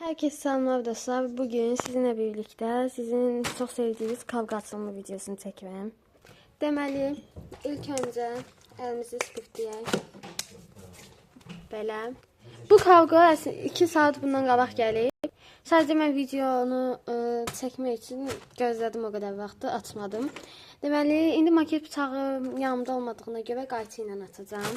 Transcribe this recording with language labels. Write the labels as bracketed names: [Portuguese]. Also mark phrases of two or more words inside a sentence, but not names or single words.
[Turkish] Herkese selamlar dostlar. Bugün sizinle birlikte sizin çok sevdiğiniz kavga açılma videosunu çekmem. [Azerbaijani] Deməli, ilk önce elimizi spirtleyək. Belə. Bu kavga 2 saat bundan qabaq gəlib. Sadəcə mən videonu çəkmək üçün gözlədim o qədər vaxtı, açmadım. Deməli, indi maket bıçağı yanımda olmadığına görə qayçı ilə atacağım.